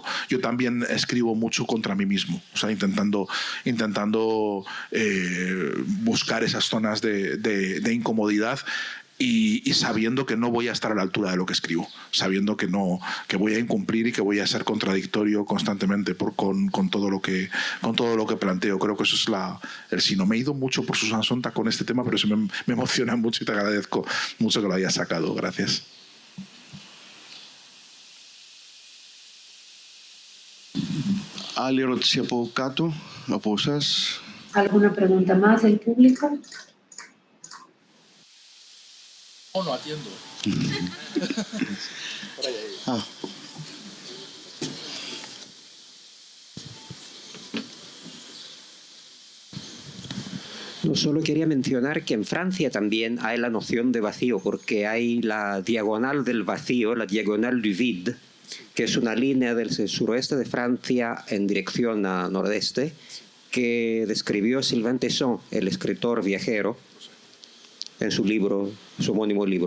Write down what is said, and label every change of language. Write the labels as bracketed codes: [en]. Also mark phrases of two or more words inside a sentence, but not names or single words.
[es] Yo también escribo mucho contra mí mismo, o sea, intentando buscar esas zonas de incomodidad, y sabiendo que no voy a estar a la altura de lo que escribo, sabiendo que voy a incumplir y que voy a ser contradictorio constantemente con todo lo que planteo. Creo que eso es el sino. Me he ido mucho por Susan Sontag con este tema, pero eso me emociona mucho y te agradezco mucho que lo hayas sacado. Gracias. [el] Άλλη ερώτηση από κάτω, από εσάς? [es] ¿Alguna pregunta más del público? No atiendo. No, solo quería mencionar que en Francia también hay la noción de vacío, porque hay la diagonal del vacío, [fr] la diagonal du vide, [es] que es una línea del suroeste de Francia en dirección a nordeste, que describió Sylvain Tesson, el escritor viajero, en su libro, su homónimo libro.